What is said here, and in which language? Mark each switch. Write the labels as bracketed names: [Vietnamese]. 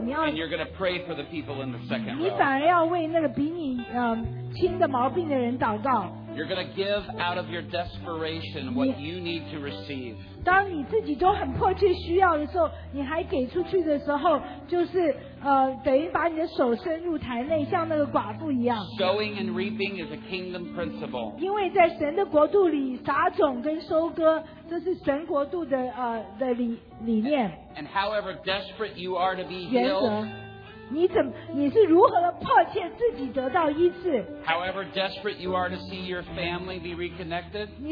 [English] And you're going to pray for the people in the second row. [Chinese] 你反而要为那个比你 轻的毛病的人祷告。 [English] You're going to give out of your desperation what you need to receive. [Chinese] 当你自己都很迫切需要的时候，你还给出去的时候， 就是 等于把你的手伸入台内，像那个寡妇一样。 [English] Sowing and reaping is a kingdom principle. [Chinese] 因为在神的国度里撒种跟收割，这是神国度的 的理念。 [English] And however desperate you are to be healed. [Chinese] 你是如何迫切自己得到医治？ [English] However desperate you are to see your family be reconnected.